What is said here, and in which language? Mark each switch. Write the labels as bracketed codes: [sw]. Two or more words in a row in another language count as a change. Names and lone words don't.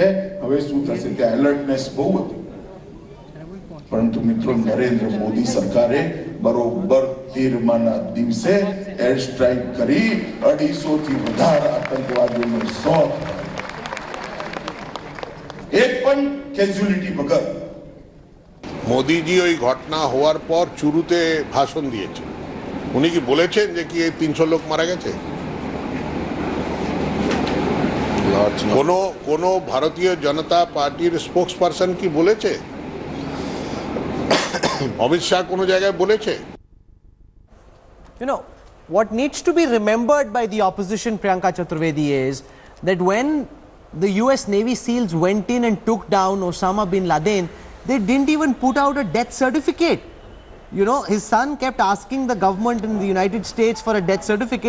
[gu] હવે શું થશે? ત્યાં એલર્ટનેસ બહુ હતી. પરંતુ મિત્રો, નરેન્દ્ર મોદી સરકારે બરોબર 13માના દિવસે [en] air strike [gu] કરી 250 થી વધારે આતંકવાદીઓનો શોધ. એક પણ કેઝ્યુઅલિટી વગર. [bn] মোদিজি ওই ঘটনা হওয়ার পর চুরুতে ভাষণ দিয়েছেন। উনি কি বলেছেন যে কি 300 লোক মারা গেছে? কোনো ভারতীয় জনতা পার্টির [en] spokes person [bn] কি বলেছে? অমিত শাহ কোনো জায়গায় বলেছে? [en] You know, what needs to be remembered by the opposition, Priyanka Chaturvedi, is that when the US Navy SEALs went in and took down Osama bin Laden, They didn't even put out a death certificate. You know, his son kept asking the government in the United States for a death certificate.